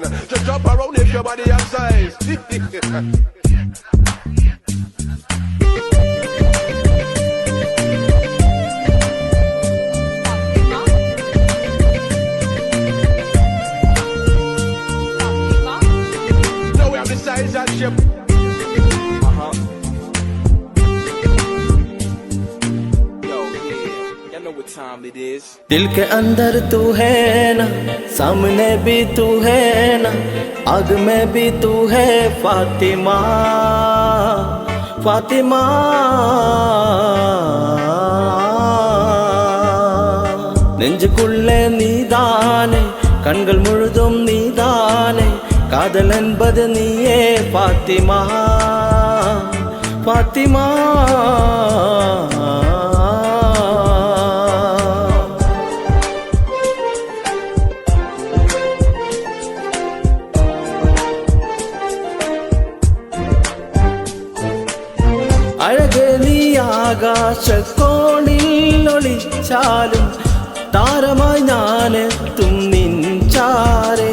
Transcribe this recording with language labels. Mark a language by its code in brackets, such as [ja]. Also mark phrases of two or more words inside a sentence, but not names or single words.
[en] Just jump around if your body has size. Now we have the size and shape. [hi] दिल के अंदर तू है ना, सामने भी तू है ना, आग में भी तू है फातिमा, फातिमा। [ta] நெஞ்சுக்குள்ளே நீதானே, கண்கள் முழுதும் நீதானே, காதல் என்பது நீயே பாத்திமா, பாத்திமா. [ml] അഴകേ നീ ആകാശക്കോണിൽ ഒളിച്ചാലും താരമായി ഞാനെത്തും നിൻചാരേ.